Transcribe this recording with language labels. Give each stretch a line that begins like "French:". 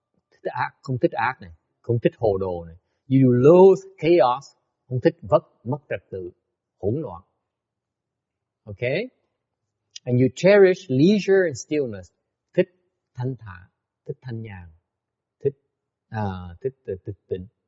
Vietnamese: Thích ác, không thích ác này. Không thích hồ đồ này.
English: You loathe chaos.
Vietnamese: Không thích mất trật tự, hỗn loạn.
English: Okay? And you cherish leisure and stillness.
Vietnamese: Thích thanh thản, thích thanh nhàn, thích tĩnh.